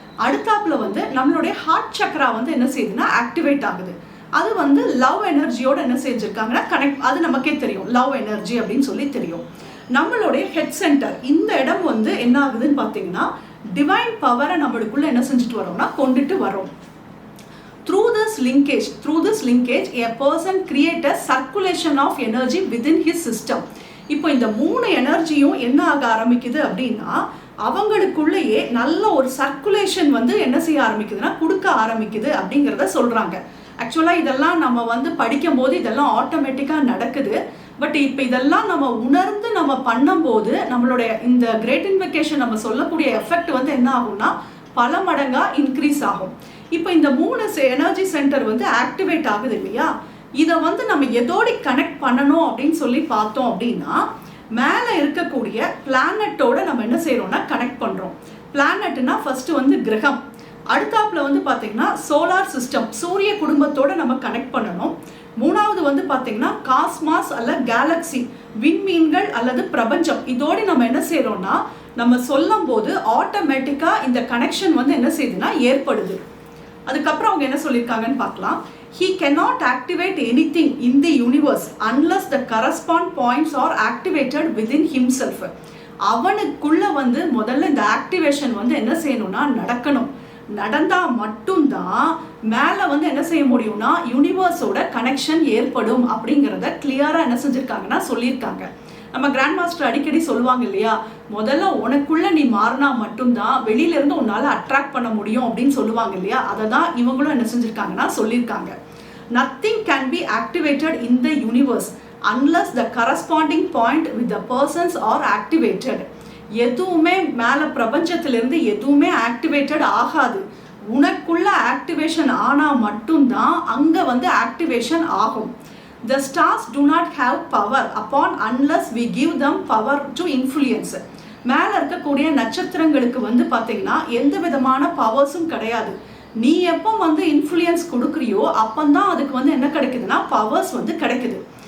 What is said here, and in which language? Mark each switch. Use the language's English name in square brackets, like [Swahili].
[Tamil] அடுத்தாப்புல வந்து நம்மளுடைய ஹார்ட் சக்ரா வந்து என்ன செய்யுதுன்னா ஆக்டிவேட் ஆகுது. அது வந்து லவ் எனர்ஜியோட என்ன செஞ்சுருக்காங்கன்னா கனெக்ட், அது நமக்கே தெரியும் லவ் எனர்ஜி அப்படின்னு சொல்லி தெரியும். நம்மளுடைய ஹெட் சென்டர் இந்த இடம் வந்து என்ன ஆகுதுன்னு பார்த்தீங்கன்னா டிவைன் பவரை நம்மளுக்குள்ள என்ன செஞ்சுட்டு வரோம்னா கொண்டுட்டு வரோம். [English] Through this linkage, a person creates a circulation of energy within his system. [Tamil] இப்போ இந்த 3 எனர்ஜியும் என்ன ஆக ஆரம்பிக்குது அப்படின்னா அவங்களுக்குள்ளேயே நல்ல ஒரு சர்க்குலேஷன் வந்து என்ன செய்ய ஆரம்பிக்குதுன்னா கொடுக்க ஆரம்பிக்குது அப்படிங்கிறத சொல்கிறாங்க. ஆக்சுவலாக இதெல்லாம் நம்ம வந்து படிக்கும்போது இதெல்லாம் ஆட்டோமேட்டிக்காக நடக்குது. பட் இப்போ இதெல்லாம் நம்ம உணர்ந்து நம்ம பண்ணும்போது நம்மளுடைய இந்த கிரேட் இன்வெகேஷன் நம்ம சொல்லக்கூடிய எஃபெக்ட் வந்து என்ன ஆகும்னா பல மடங்காக இன்க்ரீஸ் ஆகும். இப்போ இந்த 3 எனர்ஜி சென்டர் வந்து ஆக்டிவேட் ஆகுது இல்லையா, இதை வந்து நம்ம எதோடு கனெக்ட் பண்ணணும் அப்படின்னு சொல்லி பார்த்தோம் அப்படின்னா மேலே இருக்கக்கூடிய பிளானட்டோட நம்ம என்ன செய்கிறோம்னா கனெக்ட் பண்ணுறோம். பிளானட்னா ஃபஸ்ட்டு வந்து கிரகம், அடுத்தாப்புல வந்து பார்த்தீங்கன்னா சோலார் சிஸ்டம் சூரிய குடும்பத்தோட நம்ம கனெக்ட் பண்ணணும். 3வது வந்து பார்த்தீங்கன்னா காஸ்மாஸ் அல்ல கேலக்ஸி விண்மீன்கள் அல்லது பிரபஞ்சம், இதோடு நம்ம என்ன செய்கிறோம்னா நம்ம சொல்லும் போது ஆட்டோமேட்டிக்காக இந்த கனெக்ஷன் வந்து என்ன செய்யுதுன்னா ஏற்படுது. அதுக்கப்புறம் அவங்க என்ன சொல்லியிருக்காங்கன்னு பார்க்கலாம். [English] He cannot activate anything in the universe unless the correspond points are activated within himself. [Tamil] அவனுக்குள்ள வந்து முதல்ல இந்த ஆக்டிவேஷன் வந்து என்ன செய்யணும்னா நடக்கணும். நடந்தால் மட்டும்தான் மேலே வந்து என்ன செய்ய முடியும்னா யூனிவர்ஸோட கனெக்ஷன் ஏற்படும் அப்படிங்கிறத கிளியராக என்ன செஞ்சுருக்காங்கன்னா சொல்லியிருக்காங்க. நம்ம கிராண்ட் மாஸ்டர் அடிக்கடி சொல்லுவாங்க இல்லையா, முதல்ல உனக்குள்ள நீ மாறினா மட்டும்தான் வெளியிலேருந்து உன்னால் அட்ராக்ட் பண்ண முடியும் அப்படின்னு சொல்லுவாங்க இல்லையா, அதை தான் இவங்களும் என்ன செஞ்சுருக்காங்கன்னா சொல்லியிருக்காங்க. [English] Nothing can be activated in the universe unless the corresponding point with the persons are activated. [Tamil] எதுவுமே மேலே பிரபஞ்சத்திலிருந்து எதுவுமே ஆக்டிவேட்டட் ஆகாது. உனக்குள்ள ஆக்டிவேஷன் ஆனால் மட்டும்தான் அங்கே வந்து ஆக்டிவேஷன் ஆகும். [English] The stars do not have power upon unless we give them power to influence. [Tamil] மேலே இருக்கக்கூடிய நட்சத்திரங்களுக்கு வந்து பார்த்தீங்கன்னா எந்த விதமான பவர்ஸும் கிடையாது. நீ எப்போ வந்து இன்ஃப்ளூயன்ஸ் கொடுக்குறியோ அப்போந்தான் அதுக்கு வந்து என்ன கிடைக்குதுன்னா பவர்ஸ் வந்து கிடைக்குது.